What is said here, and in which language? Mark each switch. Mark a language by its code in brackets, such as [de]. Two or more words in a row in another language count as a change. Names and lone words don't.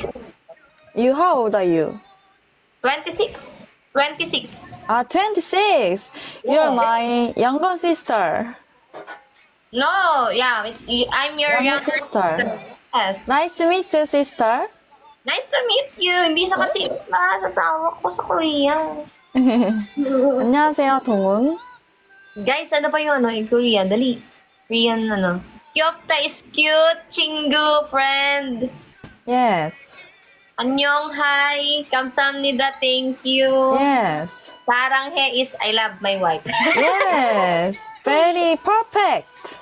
[en] You, how old are you? 26. 26. 26. You're my younger sister. No, yeah, I'm your Younger younger sister. Yes. Nice to meet you, sister. Nice to meet you. [tl] Hindi siya kasi sasawa ko sa Korea. [ko] 안녕하세요, 동훈. [tl] Guys, ano pa yung [en] in Korea? Dali. Korean Kyopta is cute. [ko] Chingu, [en] friend. Yes. [ko] Annyeonghae. Kamsahamnida, [en] thank you. [ko] Yes. Saranghae is I love my wife. Yes. Very perfect.